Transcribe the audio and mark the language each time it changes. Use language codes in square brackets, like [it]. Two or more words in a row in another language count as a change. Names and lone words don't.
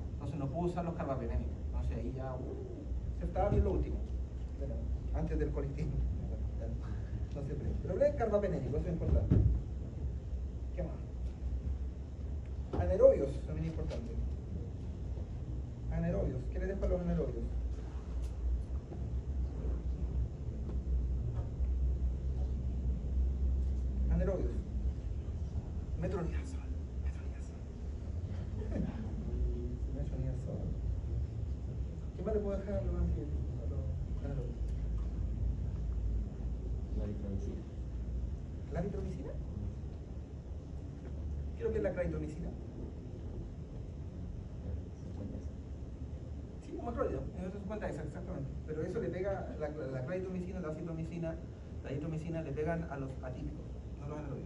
[es] Entonces no puedo usar los carbapenémicos. Entonces ahí ya se estaba bien lo último, antes del colectismo. Entonces, pero BLE es carbapenémico, eso es importante. ¿Qué más? Anaerobios, también es importante. Anaerobios, ¿qué le dejo a los anaerobios? Anaerobios. Metronidazol. Metronidazol. ¿Qué más le puedo dejar a los anaerobios? Claritromicina. ¿Claritromicina? ¿Qué es lo que es la claritromicina? Sí, un macrólido, en 50 exactamente. Pero eso le pega, la claritromicina, la acitromicina, la eritromicina le pegan a los atípicos, no a los anaerobios.